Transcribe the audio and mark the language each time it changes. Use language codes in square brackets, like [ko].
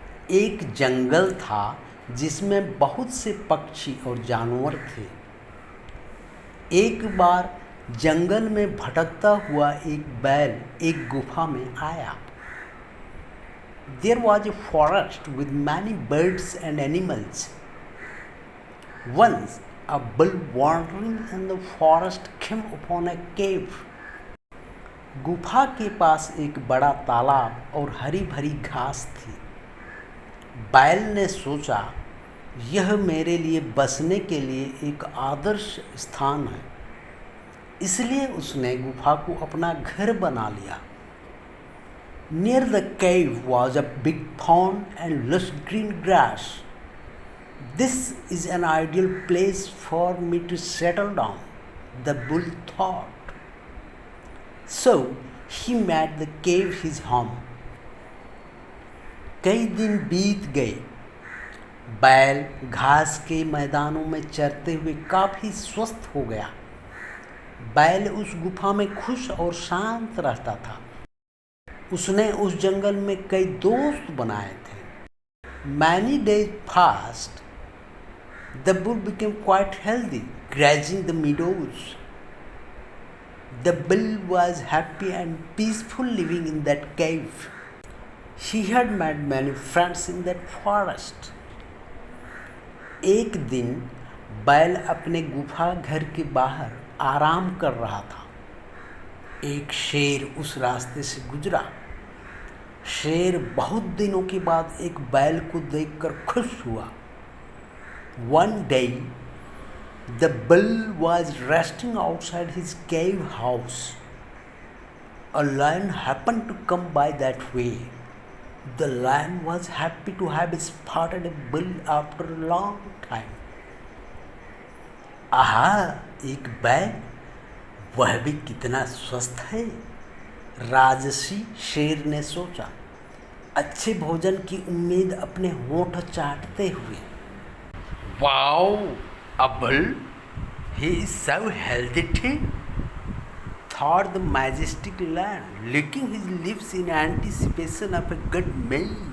[hi] एक जंगल था जिसमें बहुत से पक्षी और जानवर थे। एक बार जंगल में भटकता हुआ एक बैल एक गुफा में आया। [en] There was a forest with many birds and animals. Once a bull wandering in the forest came upon a cave. [hi] गुफा के पास एक बड़ा तालाब और हरी भरी घास थी। बैल ने सोचा, यह मेरे लिए बसने के लिए एक आदर्श स्थान है, इसलिए उसने गुफा को अपना घर बना लिया। [en] Near the cave was a big pond and lush green grass. This is an ideal place for me to settle down, the bull thought. So he made the cave his home. [hi] कई दिन बीत गए। बैल घास के मैदानों में चरते हुए काफी स्वस्थ हो गया। बैल उस गुफा में खुश और शांत रहता था। उसने उस जंगल में कई दोस्त बनाए थे। [en] Many days passed. The bull became quite healthy, grazing the meadows. The bull was happy and peaceful living in that cave. He had made many friends in that forest. [hi] एक दिन बैल अपने गुफा घर के बाहर आराम कर रहा था। एक शेर उस रास्ते से गुजरा। शेर बहुत दिनों के बाद एक बैल को देखकर खुश हुआ। [en] One day, the bull was resting outside his cave house. A lion happened to come by that way. The lion was happy to have spotted a bull after a long time. [hi] आहा, एक बैल, वह भी कितना स्वस्थ है, राजसी शेर ने सोचा, अच्छे भोजन की उम्मीद अपने होंठ चाटते हुए। [en] Wow, a bull! He is so healthy too, thought the majestic lion, licking his lips in anticipation of a good meal.